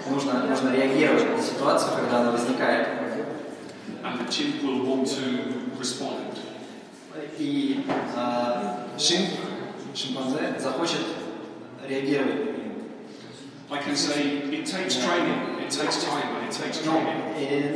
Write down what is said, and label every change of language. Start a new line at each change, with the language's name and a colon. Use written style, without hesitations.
Russian: Нужно реагировать на ситуацию, когда она возникает.
English: And the chimp will want to respond.
Russian: И шимпанзе захочет реагировать.
English: I can say it takes training, it takes time, and it takes training.